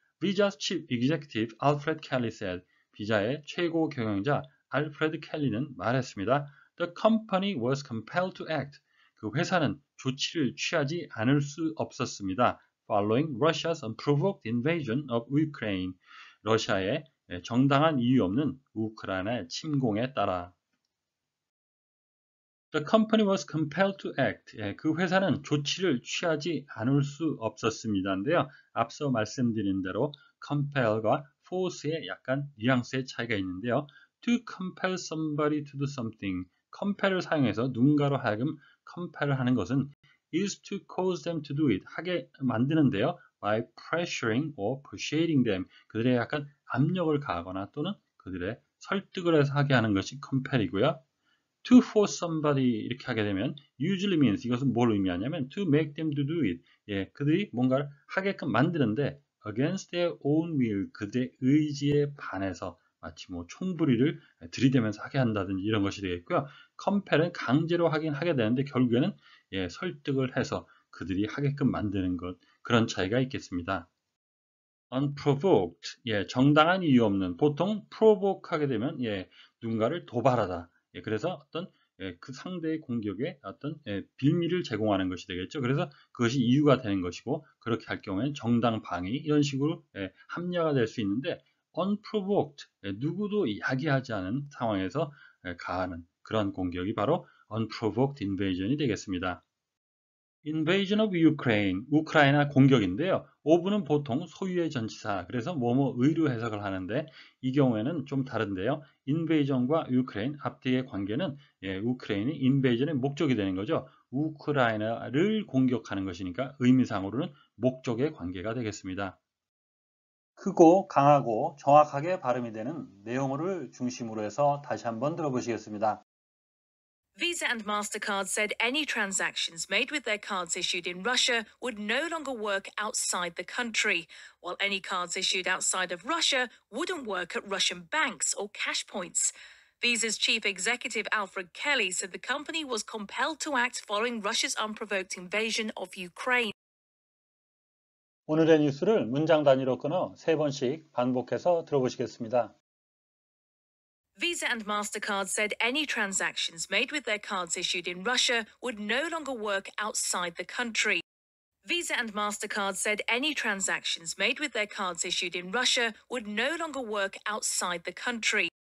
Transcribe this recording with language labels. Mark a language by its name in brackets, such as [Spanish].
[English] Visa's Chief Executive Alfred Kelly said, [Korean] 비자의 최고 경영자 알프레드 켈리는 말했습니다. [English] The company was compelled to act. [Korean] 그 회사는 조치를 취하지 않을 수 없었습니다. [English] Following Russia's unprovoked invasion of Ukraine. [Korean] 러시아의 정당한 이유 없는 우크라이나의 침공에 따라. [English] The company was compelled to act. [Korean] 그 회사는 조치를 취하지 않을 수 없었습니다인데요. 앞서 말씀드린 대로 compel과 force의 약간 뉘앙스의 차이가 있는데요. [English] To compel somebody to do something. [Korean] compel을 사용해서 누군가로 하여금 compel을 하는 것은 [English] is to cause them to do it. [Korean] 하게 만드는데요. [English] By pressuring or persuading them. [Korean] 그들의 약간 압력을 가하거나 또는 그들의 설득을 해서 하게 하는 것이 compel이고요. [English] To force somebody [Korean] 이렇게 하게 되면 [English] usually means [Korean] 이것은 뭘 의미하냐면 [English] to make them to do it. [Korean] 그들이 뭔가를 하게끔 만드는데 [English] against their own will [Korean] 그들의 의지에 반해서 마치 뭐 총부리를 들이대면서 하게 한다든지 이런 것이 되겠고요. compel은 강제로 하긴 하게 되는데 결국에는 설득을 해서 그들이 하게끔 만드는 것 그런 차이가 있겠습니다. unprovoked 정당한 이유 없는 보통 provoke 하게 되면 누군가를 도발하다 그래서 어떤 그 상대의 공격에 어떤 빌미를 제공하는 것이 되겠죠. 그래서 그것이 이유가 되는 것이고 그렇게 할 경우에는 정당 방위 이런 식으로 합리화가 될 수 있는데 unprovoked 누구도 야기하지 않은 상황에서 가하는 그런 공격이 바로 unprovoked invasion이 되겠습니다. [English] Invasion of Ukraine, [Korean] 우크라이나 공격인데요. of는 보통 소유의 전치사, 그래서 뭐뭐의로 해석을 하는데 이 경우에는 좀 다른데요. invasion과 Ukraine 앞뒤의 관계는 우크라이나이 invasion의 목적이 되는 거죠. 우크라이나를 공격하는 것이니까 의미상으로는 목적의 관계가 되겠습니다. 크고 강하고 정확하게 발음이 되는 내용을 중심으로 해서 다시 한번 들어보시겠습니다. [English] Visa and MasterCard said any transactions made with their cards issued in Russia would no longer work outside the country, while any cards issued outside of Russia wouldn't work at Russian banks or cash points. Visa's chief executive Alfred Kelly said the company was compelled to act following Russia's unprovoked invasion of Ukraine. [Korean] 오늘의 뉴스를 문장 단위로 끊어 3번씩 반복해서 들어보시겠습니다. [English] Visa and MasterCard said any transactions made with their cards issued in Russia would no longer work outside the country. Visa and MasterCard said any transactions made with their cards issued in Russia would no longer work outside the country.